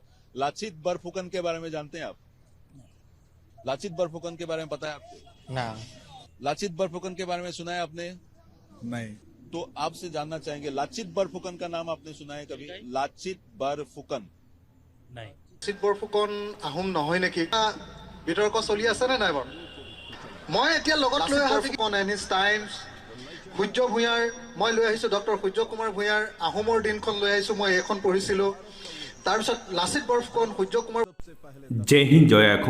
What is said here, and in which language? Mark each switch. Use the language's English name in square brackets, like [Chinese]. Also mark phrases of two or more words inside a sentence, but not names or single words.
[Hindi] लाचित बरफुकन के बारे में जानते हैं आप? लाचित बरफुकन के बारे में पता है आपको? ना। लाचित बरफुकन के बारे में सुना है आपने? नहीं। तो आपसे जानना चाहेंगे, लाचित बरफुकन का नाम आपने सुना है कभी? लाचित बरफुकन [Assamese] नहीं। लाचित बरफुकन আহোম নহয় নেকি? বিতৰ্ক চলি আছে নে নাই বাৰু? মই এতিয়া লগত লৈ আহিছো কোন এনিস টাইমছ সূৰ্য ভূঞাৰ, মই লৈ আহিছো ডক্টৰ সূৰ্য কুমাৰ ভূঞাৰ আহোমৰ দিনখন লৈ আহিছো। মই এখন পঢ়িছিলো। তাৰপিছত লাচিত বৰফুকন, সূৰ্য কুমাৰ। জয় হিন্দ, জয় অসম।